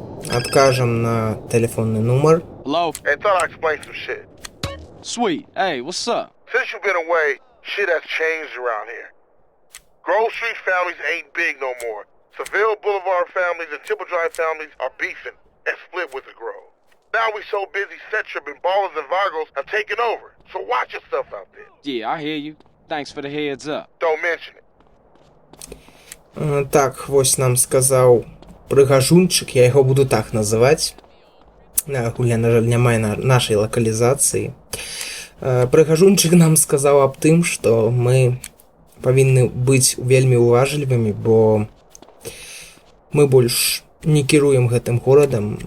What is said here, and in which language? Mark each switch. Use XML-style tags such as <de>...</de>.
<ru>Откажем на телефонный номер.</ru> <en>Hello? Hey, thought I'd explain some shit. Sweet. Hey, what's up? Since you've been away, shit has changed around here. Grove Street families ain't big no more. Seville Boulevard families and Temple Drive families are beefing and split with the Grove. Now we so busy, Centrip and Ballers and Vagos have taken over. So watch yourself out there. Yeah, I hear you. Thanks for the heads up. Don't mention it.</en> <be>Так, вось нам сказаў прыгажунчык, я яго буду так называць. Гульня, на жаль, не мае нашай лакалізацыі. Прыгажунчык нам сказаў аб тым, што мы павінны быць вельмі уважлівымі, бо мы больш не кіруем гэтым горадам.</be>